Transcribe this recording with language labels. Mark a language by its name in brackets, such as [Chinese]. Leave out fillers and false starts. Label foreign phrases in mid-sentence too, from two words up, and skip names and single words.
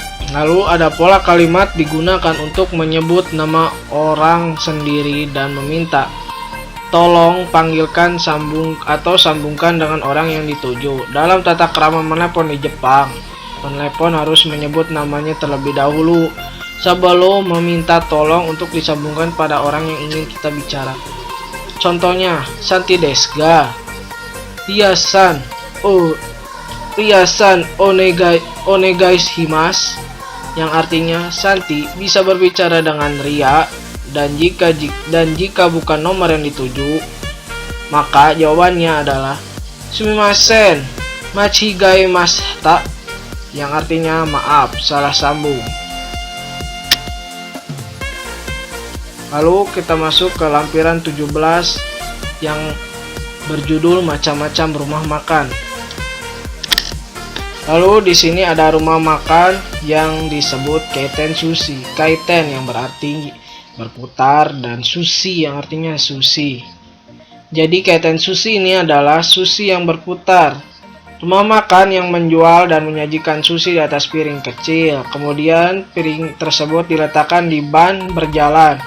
[Indonesian] Lalu ada pola kalimat digunakan untuk menyebut nama orang sendiri dan meminta tolong panggilkan sambungkan dengan orang yang dituju. Dalam tata krama menelpon di Jepang, penelepon harus menyebut namanya terlebih dahulu sebelum meminta tolong untuk disambungkan pada orang yang ingin kita bicara. Contohnya, Santi [Japanese] ですが? リヤさんお願いします, [Indonesian] yang artinya Santi bisa berbicara dengan Ria, dan jika bukan nomor yang dituju, maka jawabannya adalah [Japanese] すみません間違えました, [Indonesian] yang artinya maaf, salah sambung. Lalu kita masuk ke lampiran 17 yang berjudul macam-macam rumah makan. Lalu di sini ada rumah makan yang disebut [Japanese] 回転寿司. [Indonesian] Kaiten yang berarti berputar dan sushi yang artinya sushi. Jadi [Japanese] 回転寿司 [Indonesian] ini adalah sushi yang berputar. Rumah makan yang menjual dan menyajikan sushi di atas piring kecil. Kemudian piring tersebut diletakkan di ban berjalan.